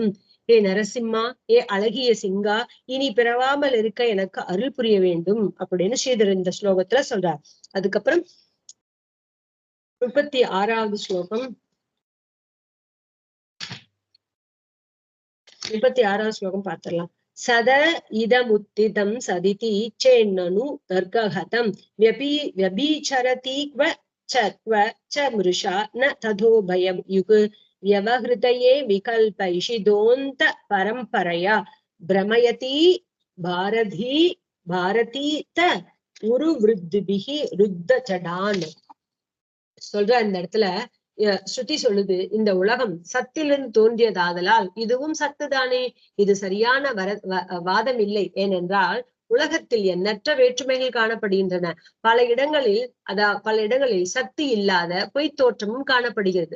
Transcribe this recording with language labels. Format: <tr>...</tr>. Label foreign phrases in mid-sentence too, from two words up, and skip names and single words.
<ta>ஏ நரசிம்மா, ஏ அழகிய சிங்கா, இனி பிறவாமல் இருக்க எனக்கு அருள் புரிய வேண்டும் அப்படின்னு ஸ்ரீதர் இந்த ஸ்லோகத்துல சொல்றார். அதுக்கப்புறம் 36வது ஸ்லோகம். 36வது ஸ்லோகம் பார்த்திடலாம்.</ta> <sa>सत इदमुत्थितं सदिति चेन्ननु तर्कहतं व्यभिचरतीक्व च मृषा न तथो भयं युग व्यवहृतये विकल्पैषिदोन्त परम्परया भ्रमयति भारती त उरुवृद्धिभिः रुद्ध जडान.</sa> <ta>சொல்ற இந்த இடத்துல ஸ்ருதி சொல்லுது, இந்த உலகம் சத்திலிருந்து தோன்றியதாதலால் இதுவும் சத்து தானே. இது சரியான வாதம் இல்லை. ஏனென்றால் உலகத்தில் எண்ணற்ற வேற்றுமைகள் காணப்படுகின்றன. பல இடங்களில் சக்தி இல்லாத பொய் தோற்றமும் காணப்படுகிறது.</ta>